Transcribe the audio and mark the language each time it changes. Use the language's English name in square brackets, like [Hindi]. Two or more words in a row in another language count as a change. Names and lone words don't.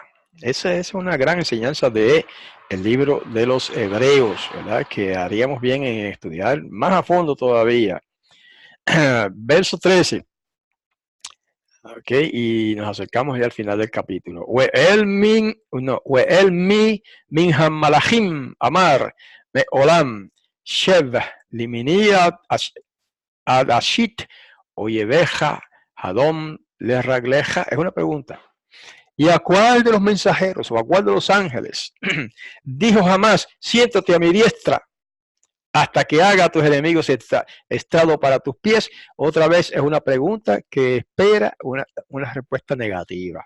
[Spanish] Esa es una gran enseñanza de el libro de los Hebreos, ¿verdad? Que haríamos bien en estudiar más a fondo todavía. Verso 13. Ok, y nos acercamos ya al final del capítulo. [Hebrew] ואל מי מן המלאכים אמר מ עולם שב לימיני עדאשית אויביך הדום ל רגליך. [Spanish] Es una pregunta. ¿Y a cuál de los mensajeros o a cuál de los ángeles dijo jamás, siéntate a mi diestra hasta que haga a tus enemigos estrado para tus pies? Otra vez es una pregunta que espera una respuesta negativa.